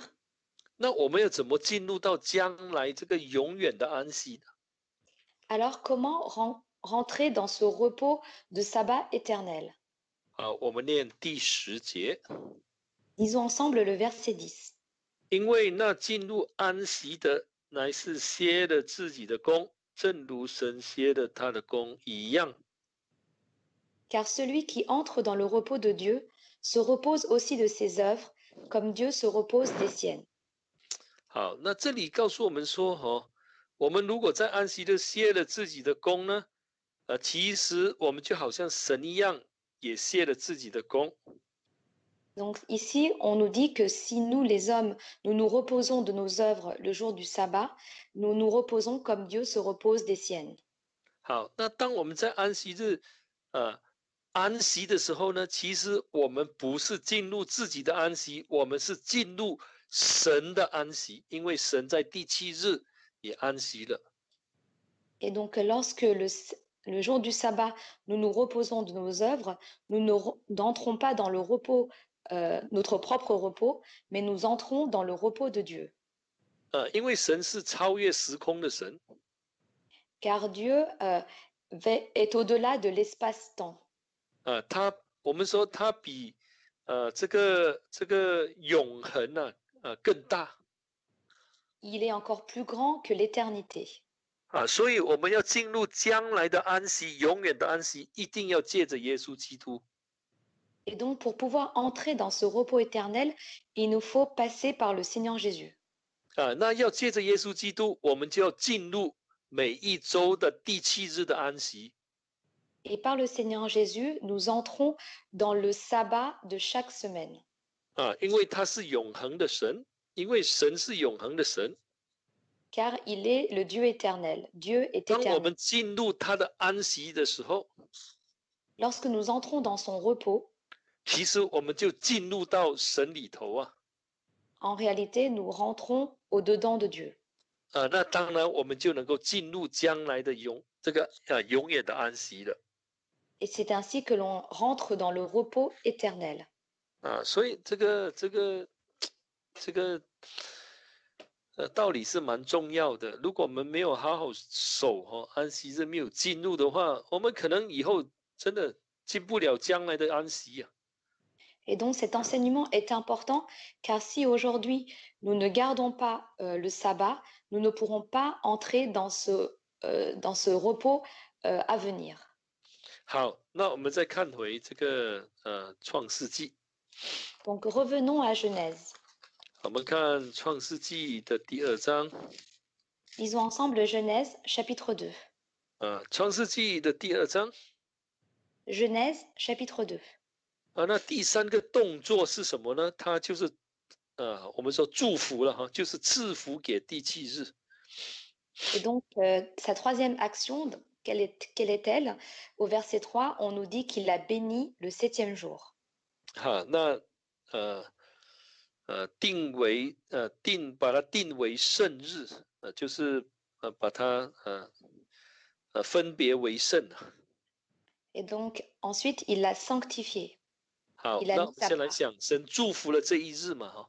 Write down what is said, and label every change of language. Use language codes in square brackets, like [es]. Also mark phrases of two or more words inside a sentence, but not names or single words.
[zh] 那我们要怎么进入到将来这个永远的安息呢？ [fr] alors comment rentrer dans ce repos de sabbat éternel? [zh] 我们念第10节。 [fr] Lisons ensemble le verset 10. [zh] 因为那进入安息的，乃是歇了自己的工，正如神歇了他的工一样。 [fr] Car celui qui entre dans le repos de Dieu se repose aussi de ses œuvres, comme Dieu se repose des siennes. [zh] 好，那这里告诉我们说，我们如果在安息日歇了自己的工呢，其实我们就好像神一样，也歇了自己的工。 [fr] Donc ici, on nous dit que si nous, les hommes, nous nous reposons de nos œuvres le jour du sabbat, nous nous reposons comme Dieu se repose des siennes. [zh] 好，那当我们在安息日，安息的时候呢，其实我们不是进入自己的安息，我们是进入神的安息，因为神在第7日也安息了。 [fr] Et donc lorsque le jour du sabbat, nous nous reposons de nos œuvres, nous n'entrons pas dans le repos, notre propre repos, mais nous entrons dans le repos de Dieu. [zh] 因为神是超越时空的神， [fr] Car Dieu est au-delà de l'espace-temps. [zh] 我们说他比这个永恒呢更大。 [fr] Il est encore plus grand que l'éternité. [zh] 所以我们要进入将来的安息，永远的安息，一定要借着耶稣基督。 [fr] Et donc, pour pouvoir entrer dans ce repos éternel, il nous faut passer par le Seigneur Jésus. [zh] 那要借着耶稣基督，我们就要进入每一周的第7日的安息。 [fr] Et par le Seigneur Jésus, nous entrons dans le sabbat de chaque semaine. [zh] 因为他是永恒的神，因为神是永恒的神。 [fr] Car il est le Dieu éternel. Dieu est [zh] 当我 [fr] éternel. [zh] 们进入他的安息的时候， [fr] Lorsque nous entrons dans son repos, [zh] 其实我们就进入到神里头啊。 [fr] en réalité, nous rentrons au-dedans de Dieu. [zh] 那当然我们就能够进入将来的永远的安息了。 [fr] Et c'est ainsi que l'on rentre dans le repos éternel. [zh] 所以这个道理是蛮重要的。如果我们没有好好守安息日，没有进入的话，我们可能以后真的进不了将来的安息啊。 [fr] Et donc cet enseignement est important car si aujourd'hui nous ne gardons pas le sabbat, nous ne pourrons pas entrer dans ce repos à venir. [zh] 好，那我们再看回这个创世纪。 [fr] Donc revenons à Genèse. [zh] 我们看创世纪的第2章。 [fr] Lisons ensemble Genèse chapitre 2. [zh] 创世纪的第2章。 [fr] Genèse chapitre 2. [zh] 那第3个动作是什么呢？它就是我们说祝福了哈，就是赐福给第7日。 [fr] Et donc sa troisième action, quelle est-elle? Au verset 3, on nous dit qu'il a béni le 7e jour. [zh] 那把它定为圣日，就是把它分别为圣。 [fr] Et donc ensuite il l'a sanctifié. [zh] 好，那先来想，神祝福了这一日嘛哈。